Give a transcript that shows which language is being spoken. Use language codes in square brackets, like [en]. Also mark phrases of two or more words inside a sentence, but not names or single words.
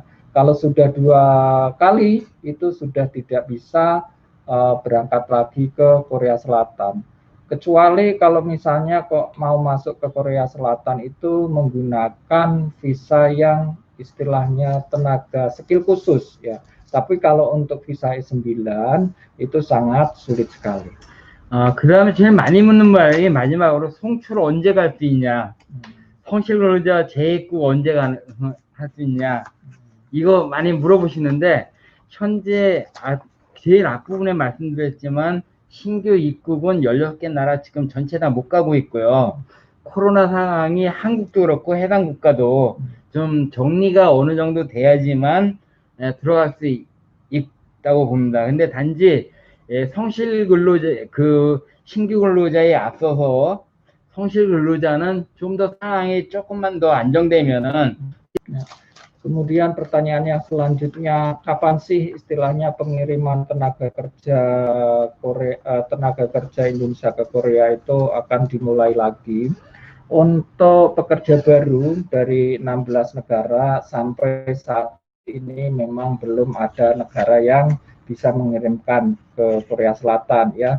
[id] Kalau sudah 2 kali itu sudah tidak bisa berangkat lagi ke Korea Selatan. Kecuali kalau misalnya kok mau masuk ke Korea Selatan itu menggunakan visa yang istilahnya tenaga skill khusus ya. Tapi kalau untuk visa E9 itu sangat sulit sekali. [ko] 그 다음에 제일 많이 묻는 말이 마지막으로 송출 언제 갈 수 있냐, 성실 근로자 재입국 언제 할 수 있냐, 이거 많이 물어보시는데 현재 제일 앞부분에 말씀드렸지만 신규 입국은 16개 나라 지금 전체 다 못 가고 있고요. 코로나 상황이 한국도 그렇고 해당 국가도 좀 정리가 어느 정도 돼야지만 들어갈 수 있다고 봅니다. 근데 단지 성실 근로자, 그 신규 근로자에 앞서서 성실 근로자는 좀 더 상황이 조금만 더 안정되면은. [id] Kemudian pertanyaan yang selanjutnya, kapan sih istilahnya pengiriman tenaga kerja tenaga kerja Indonesia ke Korea itu akan dimulai lagi? Untuk pekerja baru dari 16 negara sampai saat ini memang belum ada negara yang bisa mengirimkan ke Korea Selatan ya.